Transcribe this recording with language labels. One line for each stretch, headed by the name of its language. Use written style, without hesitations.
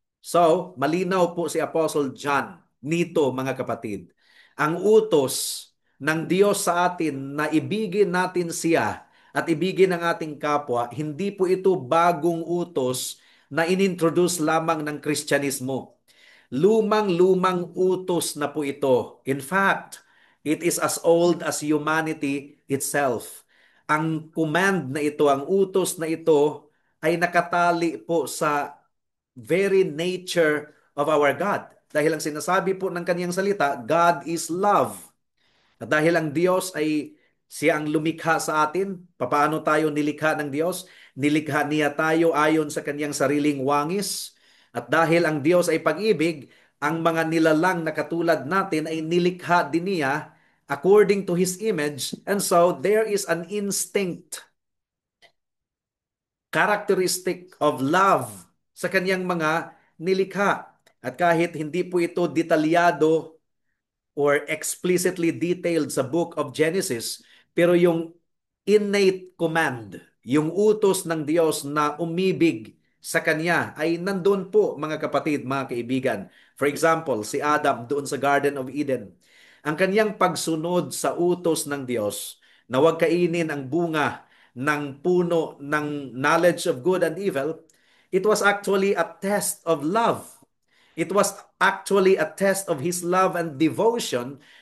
Filipino: So, malinaw po si Apostle John nito, mga kapatid. Ang utos ng Diyos sa atin na ibigin natin siya at ibigin ang ating kapwa, hindi po ito bagong utos na inintroduce lamang ng Kristyanismo. Lumang-lumang utos na po ito.
English: In fact, it is as old as humanity itself.
Filipino: Ang command na ito, ang utos na ito, ay nakatali po sa
English: very nature of our God.
Filipino: Dahil ang sinasabi po ng kaniyang salita,
English: God is love.
Filipino: At dahil ang Diyos ay siya ang lumikha sa atin, papaano tayo nilikha ng Diyos? Nilikha niya tayo ayon sa kanyang sariling wangis. At dahil ang Diyos ay pag-ibig, ang mga nilalang na katulad natin ay nilikha din niya
English: according to His image. And so there is an instinct, characteristic of love sa kanyang mga nilikha.
Filipino: At kahit hindi po ito detalyado or
English: explicitly detailed
Filipino: sa book of Genesis, pero yung innate command, yung utos ng Diyos na umibig sa Kanya ay nandun po, mga kapatid, mga kaibigan.
English: For example,
Filipino: si Adam doon sa Garden of Eden. Ang kanyang pagsunod sa utos ng Diyos na huwag kainin ang bunga ng puno ng
English: knowledge of good and evil, it was actually a test of love. It was actually a test of his love and devotion